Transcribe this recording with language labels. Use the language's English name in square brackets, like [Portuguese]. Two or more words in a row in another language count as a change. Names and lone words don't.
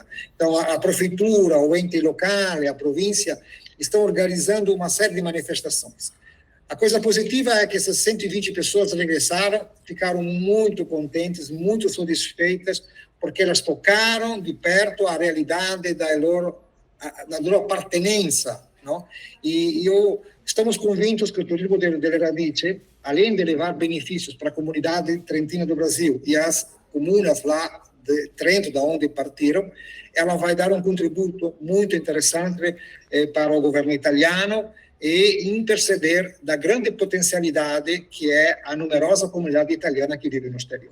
[Portuguese] Então, a prefeitura, o ente locale, a província, estão organizando uma série de manifestações. A coisa positiva é que essas 120 pessoas regressaram, ficaram muito contentes, muito satisfeitas, porque elas tocaram de perto a realidade da [Italian] loro appartenenza. [Portuguese] Não? Estamos convictos que o turismo [Italian] delle radici, [Portuguese] além de levar benefícios para a comunidade trentina do Brasil e as comunas lá de Trento, da onde partiram, ela vai dar um contributo muito interessante para o governo italiano e interceder da grande potencialidade que é a numerosa comunidade italiana que vive no exterior.